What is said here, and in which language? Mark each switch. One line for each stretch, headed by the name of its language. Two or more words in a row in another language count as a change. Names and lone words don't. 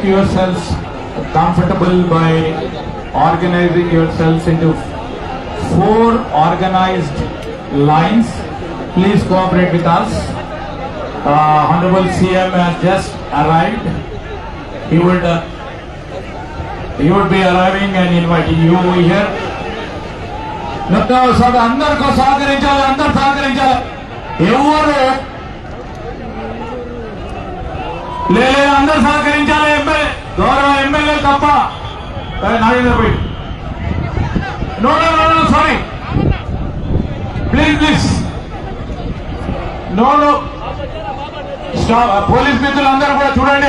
English: yourselves comfortable by organizing yourselves into 4 organized lines. Please cooperate with us. Honorable CM has just arrived. He would be arriving and inviting you here. No, sir,
Telugu: అందర్ కో సహకరించాలి, అందర్ సహకరించాలి. Evaru లేదు అందరూ సహకరించాలి. గౌరవ ఎమ్మెల్యే తప్ప నాగేంద్రపై
English: no sorry please no police
Telugu: మిత్రులందరూ కూడా చూడండి.